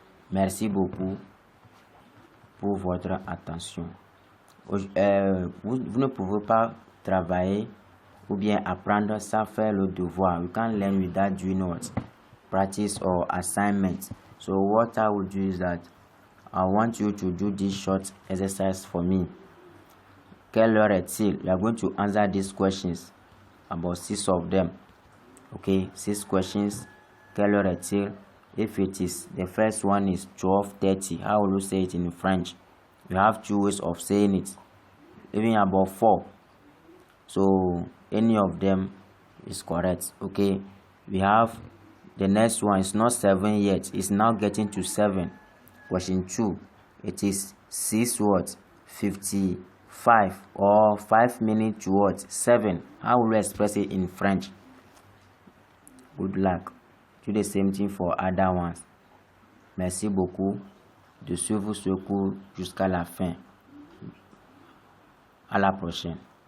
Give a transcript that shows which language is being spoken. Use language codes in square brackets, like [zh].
[fr] Merci beaucoup pour votre attention. Vous ne pouvez pas travailler ou bien apprendre sans faire le devoir. [en] You can't learn without doing what? Practice or assignment. So what I will do is that I want you to do this short exercise for me. [fr] Quelle heure est-il? [en] You are going to answer these questions, about 6 of them. Okay, 6 questions. [fr] Quelle heure est-il? [en] If it is, the first one is 12:30, how will you say it in French? You have 2 ways of saying it, even about 4. So any of them is correct. Okay, we have the next one. It's not 7 yet, it's now getting to 7. Question 2, it is 6:55 or 5 minutes to 7. How will you express it in French? Good luck. Do the same thing for other ones. [fr] Merci beaucoup de suivre ce cours jusqu'à la fin. À la prochaine.